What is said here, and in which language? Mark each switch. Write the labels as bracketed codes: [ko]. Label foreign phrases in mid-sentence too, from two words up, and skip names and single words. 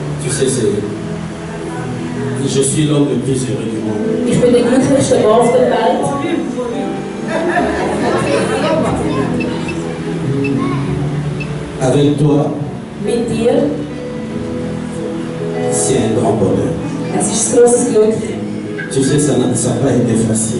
[fr] sais, je suis l'homme le plus heureux du monde. [de] Ich bin der glücklichste Mann auf der Welt. [fr] Avec toi, [de] Mit dir, [fr] c'est un grand bonheur. [de] es ist ein grosses Glück. [fr] Tu sais, ça n'a pas été facile.